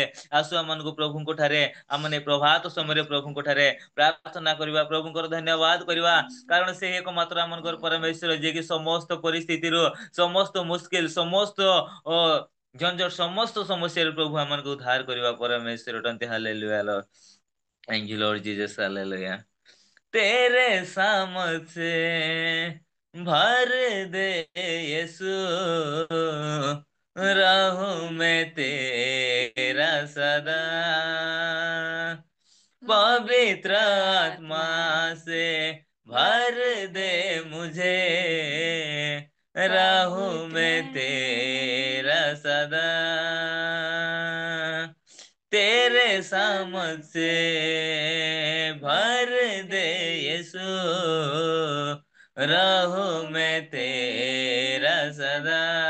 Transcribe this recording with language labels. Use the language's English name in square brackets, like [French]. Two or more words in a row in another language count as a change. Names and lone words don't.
[Odia] ଆସୁ ଆମମାନଙ୍କୁ ପ୍ରଭୁଙ୍କ ଠାରେ ଆମମାନେ ପ୍ରଭାତ ସମୟରେ ପ୍ରଭୁଙ୍କ ଠାରେ ପ୍ରାର୍ଥନା କରିବା, ପ୍ରଭୁଙ୍କର ଧନ୍ୟବାଦ କରିବା। କାରଣ ସେ ଏକମାତ୍ର ଆମମାନଙ୍କର ପରମେଶ୍ୱର, ଯିଏକି ସମସ୍ତ ପରିସ୍ଥିତିରୁ, ସମସ୍ତ ମୁସ୍କିଲ, ସମସ୍ତ ଝଞ୍ଝଟ, ସମସ୍ତ ସମସ୍ୟାରୁ ପ୍ରଭୁ ଆମମାନଙ୍କୁ ଉଦ୍ଧାର କରିବା ପରମେଶ୍ୱର ଅଟନ୍ତି। [English] Hallelujah Lord. Thank you Lord Jesus. Hallelujah. [Hindi] तेरे सामर्थ्य भर दे यीशु, रहूं मैं तेरा सदा, पवित्र आत्मा से भर दे मुझे, रहूं मैं तेरा सदा, तेरे सामत से भर दे यीशु, रहूं मैं तेरा सदा,